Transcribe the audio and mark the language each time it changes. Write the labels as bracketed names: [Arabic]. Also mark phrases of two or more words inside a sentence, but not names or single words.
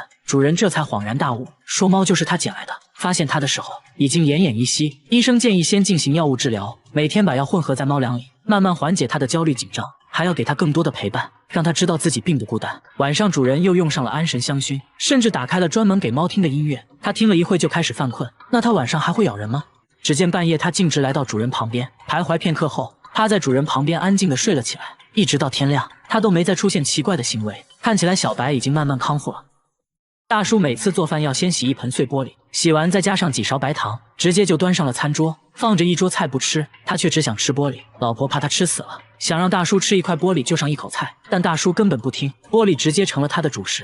[Chinese] 主人這才恍然大悟，說貓就是他撿來的。發現它的時候已經奄奄一息，醫生建議先進行藥物治療，每天把藥混合在貓糧裡，慢慢緩解它的焦慮緊張，還要給它更多的陪伴，讓它知道自己並不孤單。晚上主人又用上了安神香薰，甚至打開了專門給貓聽的音樂，它聽了一會就開始犯困。那它晚上還會咬人嗎？只見半夜它徑直來到主人旁邊，徘徊片刻後，趴在主人旁邊安靜地睡了起来，一直到天亮，它都沒再出現奇怪的行為。看起來小白已經慢慢康復了。大叔每次做飯要先洗一盆碎玻璃，洗完再加上幾勺白糖，直接就端上了餐桌，放着一桌菜不吃，他却只想吃玻璃。老婆怕他吃死了，想讓大叔吃一塊玻璃就上一口菜，但大叔根本不听，玻璃直接成了他的主食。